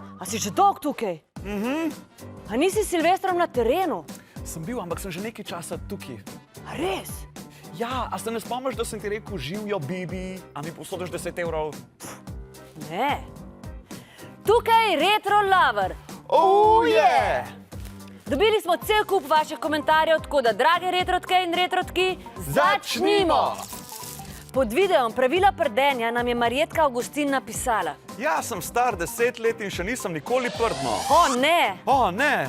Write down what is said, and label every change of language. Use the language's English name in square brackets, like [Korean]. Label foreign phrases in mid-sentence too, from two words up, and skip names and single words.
[Slovenian] A si že dolgo tukaj? A nisi s Silvestrom na terenu? Sem bil, ampak sem že nekaj časa tukaj. A res? Ja, a se ne spomniš, da sem ti rekel, živijo, Bibi, a mi posodiš 10 evrov? Ne. Tukaj je Retro Lover. [English] Oh, yeah! [Slovenian] Dobili smo cel kup vaših komentarjev, tako da, drage retrotke in retrotki, Začnimo! Pod videom Pravila prdenja nam je Marjetka Augustin napisala. Ja, sem star 10 let in še nisem nikoli prdno. O, ne! O, ne!